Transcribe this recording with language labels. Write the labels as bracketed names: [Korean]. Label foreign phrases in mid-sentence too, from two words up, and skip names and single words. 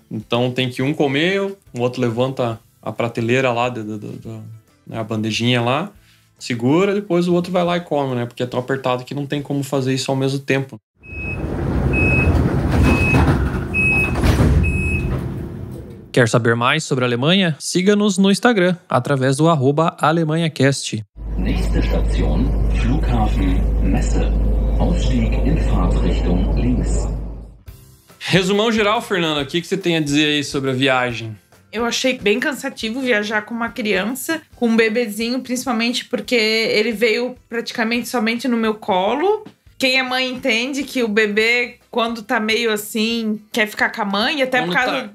[Portuguese] Então tem que um comer, o outro levanta a prateleira lá, a bandejinha lá, segura, depois o outro vai lá e come, né? Porque é tão apertado que não tem como fazer isso ao mesmo tempo. Quer saber mais sobre a Alemanha? Siga-nos no Instagram, através do @AlemanhaCast. [German] Nächste Station, Flughafen Messe. Ausstieg in Fahrtrichtung links. [Portuguese] Resumão geral, Fernanda, o que você tem a dizer aí sobre a viagem? Eu achei bem cansativo viajar com uma criança, com um bebezinho, principalmente porque ele veio praticamente somente no meu colo. Quem é mãe entende que o bebê, quando tá meio assim, quer ficar com a mãe, até por causa...